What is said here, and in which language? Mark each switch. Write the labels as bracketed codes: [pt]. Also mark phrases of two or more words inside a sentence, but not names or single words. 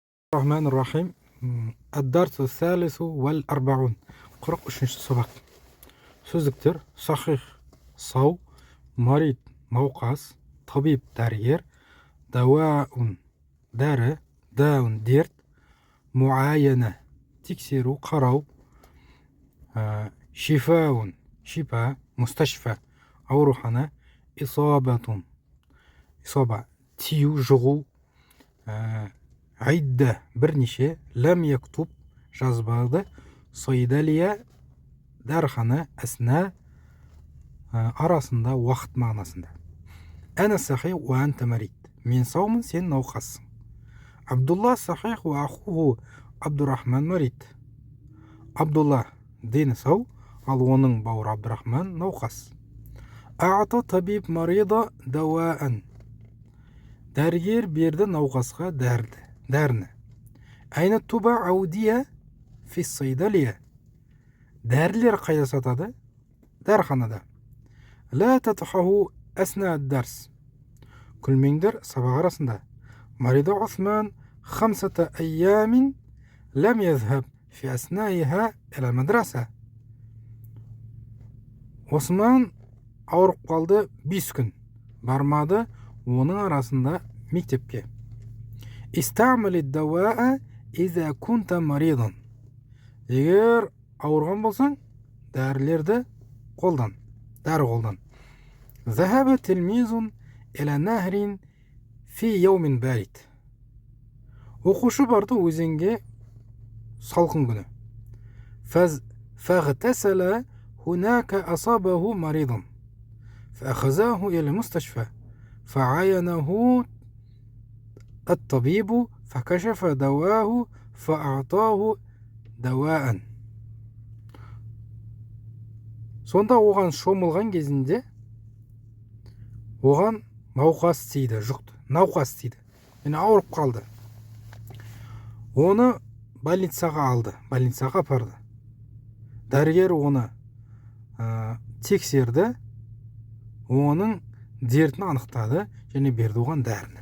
[ar] الرحمن الرحيم. الدرس الثالث والأربعون. [kk] قرق үшінші сабақ. Сөздіктер: сахих сау, марид науқас, табиб дәрігер, дауаун дәрі, даун дерт, муайяна тексеру қарау, шифаун шипа, мусташфа аурухана, исабатун исаба тию жұғу, айда бірнеше, [ar] لم يكتب [kk] жазбады, сайдалия дәрхана, әсна арасында, уақыт мағынасында. [ar] أنا صحيح وأنت مريض, [kk] мен саумын, сен науқассың. [ar] عبد الله صحيح وأخوه عبد الرحمن مريض. [kk] Абдулла дені сау, ал оның бауыры Абдурахман науқас. [ar] أعطى طبيب مريضا دواء, [kk] дәрігер берді науқасқа дәріні. [ar] أين تباع الأدوية في الصيدلية, [kk] дәрілер қайда сатады? Дәрханада. [ar] لا تضحكوا أثناء الدرس, [kk] күлмеңдер сабақ арасында. [ar] مرض عثمان خمسة أيام لم يذهب في أثنائها إلى المدرسة. [kk] Осман ауырып қалды 5 күн, бармады оның арасында мектепке. [ar] استعمل الدواء إذا كنت مريضا, [kk] егер ауырған болсаң, дәрілерді қолдан, дәрі қолдан. [ar] ذهب تلميذ إلى نهر في يوم بارد, [kk] оқушы барды өзенге салқын күні. [ar] فاغتسل هناك أصابه مرضا، فأخذه إلى مستشفى, فعاينه الطبيب فكشف دواه فأعطاه دواء. [kk] Сонда оған шомылған кезінде оған науқас тиді, жұқты, науқас тиді. Мені ауырып қалды. Оны больницаға алды, больницаға апарды. Дәрігер оны тексерді, оның дертін анықтады және берді оған дәріні.